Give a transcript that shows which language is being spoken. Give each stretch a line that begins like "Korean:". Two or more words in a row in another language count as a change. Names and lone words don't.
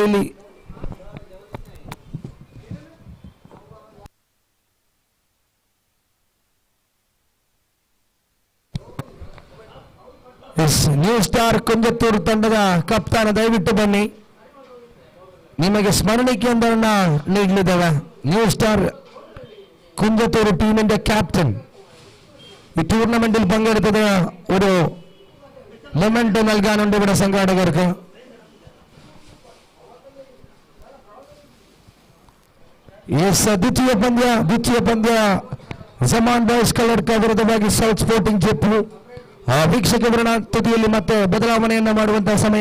Kannada: ಇಲ್ಲಿ ನ್ಯೂ ಸ್ಟಾರ್ ಕುಂಜತ್ತೂರು ತಂಡದ ಕಪ್ತಾನ ದಯವಿಟ್ಟು ಬನ್ನಿ, ನಿಮಗೆ ಸ್ಮರಣಿಕೆಯೊಂದನ್ನು ನೀಡಲಿದ್ದೇವೆ.
Malayalam: ನ್ಯೂ ಸ್ಟಾರ್ കുഞ്ചത്തൂർ ടീമിന്റെ ക്യാപ്റ്റൻ ഈ ടൂർണമെന്റിൽ പങ്കെടുത്തത് ഒരു മൊമെന്റ് നൽകാനുണ്ട് ഇവിടെ സംഘാടകർക്ക്.
Kannada: ದ್ವಿತೀಯ ಪಂದ್ಯ ಜಮಾನ್ ಬಾಯ್ಸ್ ಕಲ್ಲಡ್ಕ ವಿರುದ್ಧವಾಗಿ ಸೌತ್ ಸ್ಪೋರ್ಟಿಂಗ್ ಜೆಪ್. ವೀಕ್ಷಕ ವಿವರಣ ತುದಿಯಲ್ಲಿ ಮತ್ತೆ ಬದಲಾವಣೆಯನ್ನು ಮಾಡುವಂತಹ ಸಮಯ.